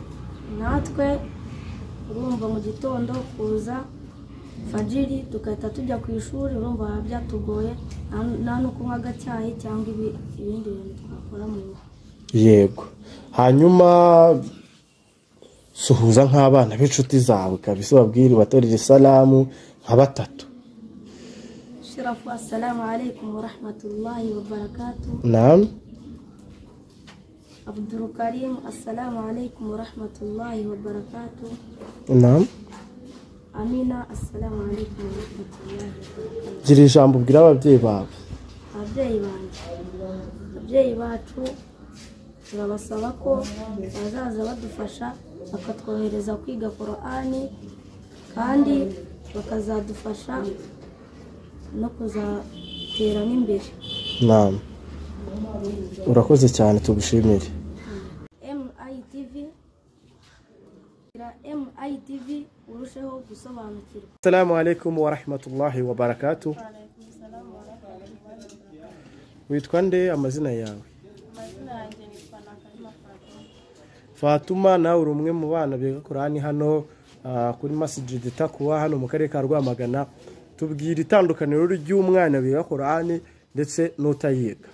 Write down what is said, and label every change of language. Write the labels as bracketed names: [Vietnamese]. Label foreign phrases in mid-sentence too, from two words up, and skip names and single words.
[Kinyarwanda] Natwe urumva mu gitondo kuza fajiri tukahita tujya ku ishuri urumva byatugoye nta no kunywa agacyayi cyangwa ibindi bintu twakora mu rugo. Yego. Hanyuma suhuza nk'abana b'inshuti zawe kabisa babwire batorere salamu nka 3. Shirafu, [Arabic] السلام عليكم ورحمة الله وبركاته. [Kinyarwanda] Naam. [Arabic] Abdul Karim, السلام عليكم ورحمة الله وبركاته. [Kinyarwanda] Naam. [Arabic] Amina, السلام عليكم ورحمة الله وبركاته. [Kinyarwanda] Gira ijambo ubwira ababyeyi bawe. Ababyeyi bacu turabasaba ko bazaza badufasha bakatwohereza kwiga Qur'ani kandi bakazadufasha no kuzatera n'imbere. Naam. Urakoze cyane tugushimire. MITV urusheho gusobanukirwa. [Arabic] السلام عليكم ورحمة الله وبركاته. [Kinyarwanda] Witwa nde amazina yawe? Amazina yanjye nitwa Nakarima Fatuma. Nawe uri umwe mu bana biga Qur'ani hano kuri Masjid Taqwa hano mu karere ka Rwamagana. Tubwira itandukaniro ry'umwana biga Qur'ani ndetse n'utayiga.